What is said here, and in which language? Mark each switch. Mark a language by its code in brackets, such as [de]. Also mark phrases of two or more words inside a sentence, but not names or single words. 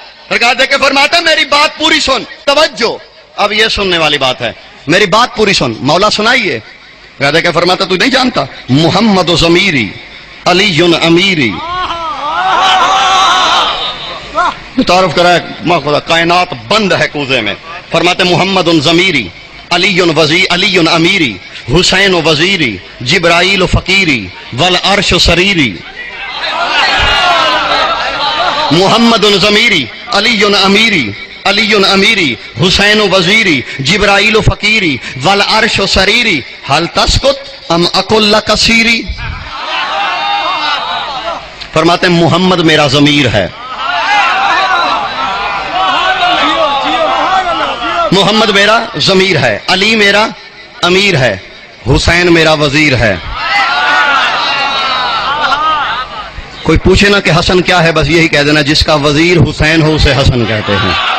[ur] سرکار دے کے فرماتا میری بات پوری سن، توجہ، اب یہ سننے والی بات ہے، میری بات پوری سن. مولا سنائیے. سرکار دے کے فرماتا تو نہیں جانتا محمد و ضمیری علی امیری. تعارف کرائے خدا کائنات بند ہے کوزے میں. [ar] فرماتے محمد ضمیری علی وزی علی امیری حسین و وزیری جبرائیل و فقیری والعرش و سریری محمد ضمیری علی امیری علی امیری حسین و وزیری جبرائیل و فقیری والعرش و سریری حل تسکت ام اکل کثیری. [ur] فرماتے ہیں محمد میرا ضمیر ہے، محمد میرا ضمیر ہے، علی میرا امیر ہے، حسین میرا وزیر ہے. کوئی پوچھے نا کہ حسن کیا ہے، بس یہی کہہ دینا جس کا وزیر حسین ہو اسے حسن کہتے ہیں.